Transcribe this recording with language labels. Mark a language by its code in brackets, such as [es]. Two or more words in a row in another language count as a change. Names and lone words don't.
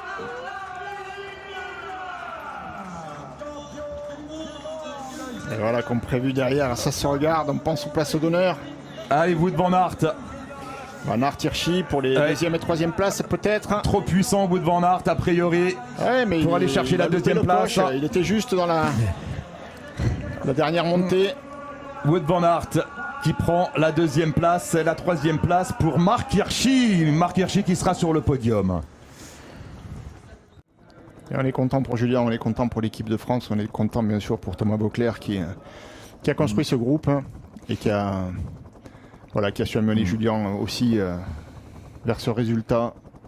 [fr] Et voilà, comme prévu derrière, ça se regarde, on pense aux places d'honneur. Allez, Wout van Aert. Van Aert, Hirschi pour les Ouais. deuxième et troisième places peut-être. Trop puissant, Wout van Aert, a priori. Ouais, mais Pour aller chercher la a loupé deuxième le place. coche. Il était juste dans la dernière montée. Wout van Aert qui prend la deuxième place, la troisième place pour Marc Hirschi. Marc Hirschi qui sera sur le podium. Et on est content pour Julien, on est content pour l'équipe de France, on est content bien sûr pour Thomas Beauclerc qui a construit ce groupe, hein, et qui a su amener Julien aussi vers ce résultat